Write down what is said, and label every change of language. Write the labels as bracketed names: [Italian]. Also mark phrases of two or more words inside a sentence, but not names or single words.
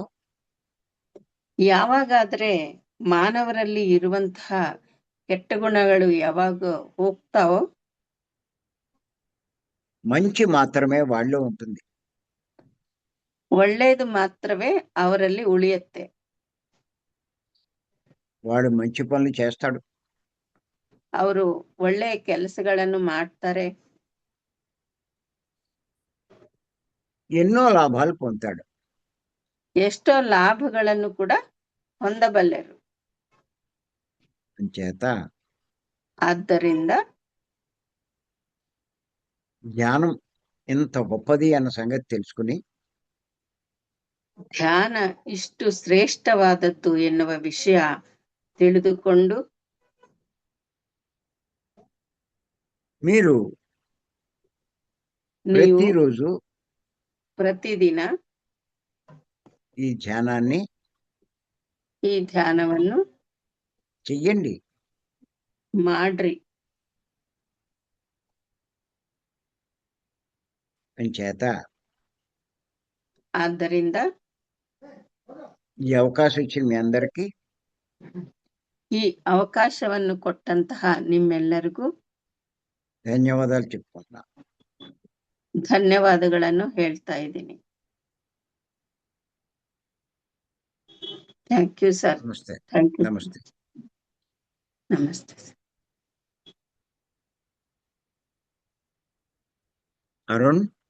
[Kannada] ಯಾವಾಗಾದ್ರೆ ಮಾನವರಲ್ಲಿ ಇರುವಂತಹ ಕೆಟ್ಟ ಗುಣಗಳು ಯಾವಾಗ ಹೋಗ್ತಾವೋ, [Telugu] మంచి మాత్రమే వాళ్ళలో ఉంటుంది. [Kannada] ಒಳ್ಳೇದು ಮಾತ್ರವೇ ಅವರಲ್ಲಿ ಉಳಿಯುತ್ತೆ. [Telugu] వాడు మంచి పనులు చేస్తాడు. [Kannada] ಅವರು ಒಳ್ಳೆಯ ಕೆಲಸಗಳನ್ನು ಮಾಡ್ತಾರೆ. [Telugu] ఎన్నో లాభాలు పొందుతాడు. [Kannada] ಎಷ್ಟೋ ಲಾಭಗಳನ್ನು ಕೂಡ ಹೊಂದಬಲ್ಲರು. [Telugu] అంచేత [Kannada] ಆದ್ದರಿಂದ [Telugu] ధ్యానం ఎంత గొప్పది అన్న సంగతి తెలుసుకుని [Kannada] ಧ್ಯಾನ ಇಷ್ಟು ಶ್ರೇಷ್ಠವಾದದ್ದು ಎನ್ನುವ ವಿಷಯ ತಿಳಿದುಕೊಂಡು [Telugu] మీరు [Kannada] ನೀವು [Telugu] ప్రతిరోజు [Kannada] ಪ್ರತಿದಿನ [Telugu] ఈ ధ్యానాన్ని [Kannada] ಈ ಧ್ಯಾನವನ್ನು [Telugu] చెయ్యండి. [Kannada] ಮಾಡ್ರಿ. [Telugu] అంచేత [Kannada] ಆದ್ದರಿಂದ [Telugu] ఈ అవకాశం ఇచ్చిన మీ అందరికీ [Kannada] ಈ ಅವಕಾಶವನ್ನು ಕೊಟ್ಟಂತಹ ನಿಮ್ಮೆಲ್ಲರಿಗೂ [Telugu] ధన్యవాదాలు చెప్పుకుంటున్నా. [Kannada] ಧನ್ಯವಾದಗಳನ್ನು ಹೇಳ್ತಾ ಇದ್ದೀನಿ. [English] thank you sir. [Telugu] నమస్తే. [English] thank you. [Telugu] నమస్తే. [Kannada] ನಮಸ್ತೆ. [Telugu] అరుణ్